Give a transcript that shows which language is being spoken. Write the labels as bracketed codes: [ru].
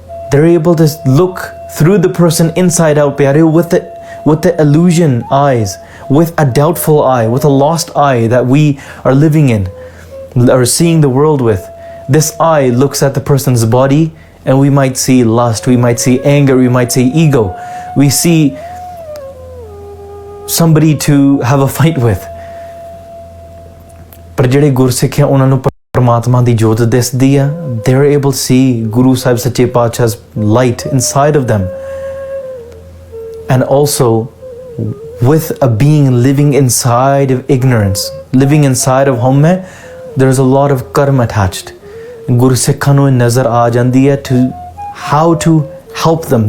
[en] They're able to look through the person inside out, pyareo, with the illusion eyes, with a doubtful eye, with a lost eye that we are living in, or seeing the world with. This eye looks at the person's body, and we might see lust, we might see anger, we might see ego. We see somebody to have a fight with. [pa] ਪਰ ਜਿਹੜੇ ਗੁਰਸਿੱਖ ਹੈ ਉਹਨਾਂ ਨੂੰ ਪਰਮਾਤਮਾ ਦੀ ਜੋਤ ਦਿਸਦੀ ਹੈ. [en] They're able to see Guru Sahib Sache Paatshah's light inside of them. And also, with a being living inside of ignorance, living inside of home, there's a lot of karma attached. [pa] Gursikhan ਨੂੰ ਨਜ਼ਰ ਆ ਜਾਂਦੀ ਹੈ [en] to how to help them.